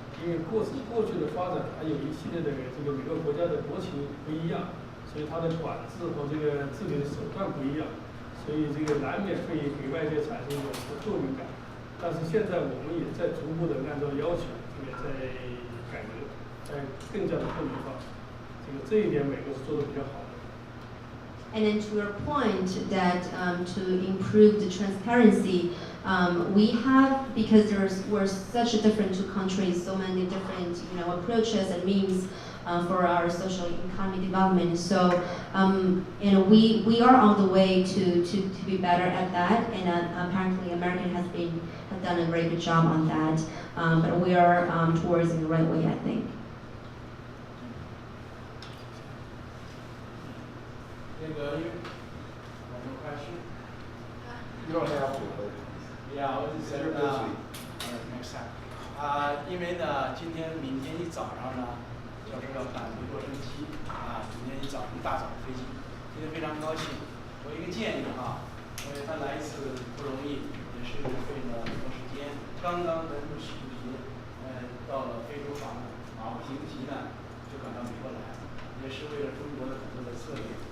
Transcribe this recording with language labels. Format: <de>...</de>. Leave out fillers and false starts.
<zh>因为过去的发展还有一系列的每个国家的国情不一样，所以它的管制和治理的手段不一样，所以难免会给外界产生一种不透明感。但是现在我们也在逐步的按照要求，在改革，在更加的透明化。这一点美国是做的比较好的。</zh> <en>And then to your point that to improve the transparency, we have, because we're such a different two countries, so many different approaches and means for our social economy development. So we are on the way to be better at that, and apparently America has done a very good job on that. But we are towards in the right way, I think. One more question? You don't have to. Yeah, I was just saying, next time.</en> <zh>因为呢，今天、明天一早上呢，教授要赶回洛杉矶今天一早上一大早的飞机，今天非常高兴。我一个建议因为他来一次不容易，也是费了很多时间。刚刚跟习主席到了非洲访问，马不停蹄呢就赶到美国来，也是为了中国的很多的策略。</zh>